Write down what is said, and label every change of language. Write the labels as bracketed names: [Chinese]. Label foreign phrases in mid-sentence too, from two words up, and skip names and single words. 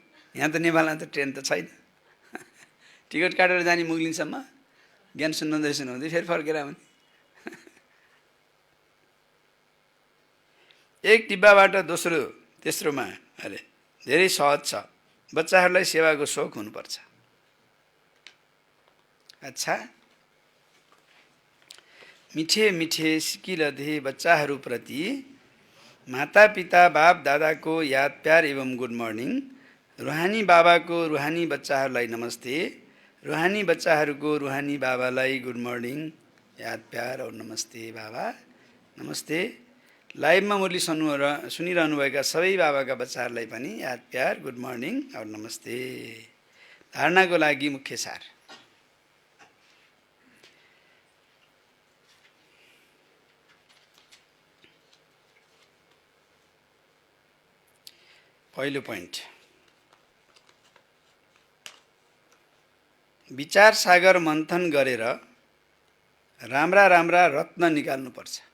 [Nepali] यहाँ त नेपालमा त ट्रेन त छैन। टिकट काटेर जाने मुगलिनसम्म, ज्ञान सुनाउँदै फेरि फर्केर आउने। एक डिब्बाबाट दोस्रो तेस्रोमा अरे धेरै सहज छ। बच्चाहरूलाई सेवाको सोख हुनुपर्छ। अच्छा, मिठे मिठे सिकिलधे बच्चाहरूप्रति माता पिता बाप दादाको याद प्यार एवं [English] good morning. [Nepali] रुहानी बाबाको रुहानी बच्चाहरूलाई नमस्ते। रुहानी बच्चाहरूको रुहानी बाबालाई [English] good morning, [Hindi] याद प्यार और नमस्ते बाबा, नमस्ते। [Nepali] लाइभमा मुरली सुनिरहनुभएका सबै बाबाका बच्चाहरूलाई पनि याद प्यार, [English] good morning [Nepali] और नमस्ते। धारणाको लागि मुख्य सार। पहिलो पोइन्ट, विचार सागर मन्थन गरेर राम्रा राम्रा रत्न निकाल्नुपर्छ।